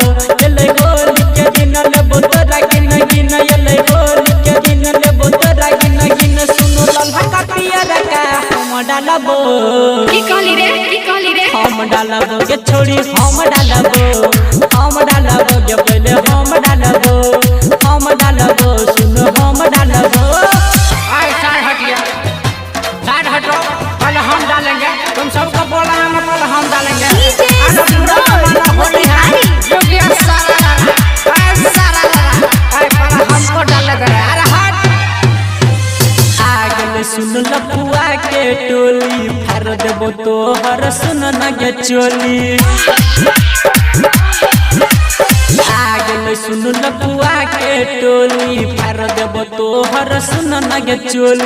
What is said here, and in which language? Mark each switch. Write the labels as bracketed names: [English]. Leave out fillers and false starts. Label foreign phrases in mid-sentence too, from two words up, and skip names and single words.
[Angika] ले होली के दिन लेबो तोरा गिना गिना, ले होली के दिन लेबो तोरा गिना गिना, सुनो ललका पियर का हम डालबो। की कहली रे हम डालबो गे छोड़ी, हम डालबो गे पहले हम डालबो सुनो हम डालबो। [Hindi] साइड हटिया, साइड हटो, पहले हम डालेंगे। तुम सबको बोला है ना, पहले हम डालेंगे। होली है हमको डाले दे। [Angika] अरे हट आगे सुन लपुआ के टोली, फार देबो तोहर सुन न गे चोली। आगे सुन लपुआ के टोली, फार देबो तोहर सुन न गे चोली।